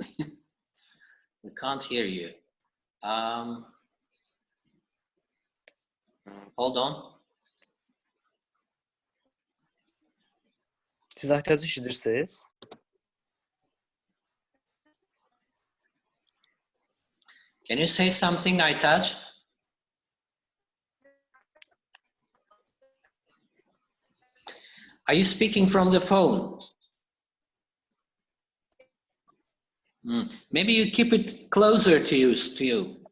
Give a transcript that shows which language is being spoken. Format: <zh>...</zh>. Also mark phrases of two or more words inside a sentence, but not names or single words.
<en>We can't hear you. Hold on.</en> <az>Siz Aytaç'ı eşidirsiniz?</az> <en>Can you say something, Aytaç? Are you speaking from the phone? Maybe you keep it closer to you.</en>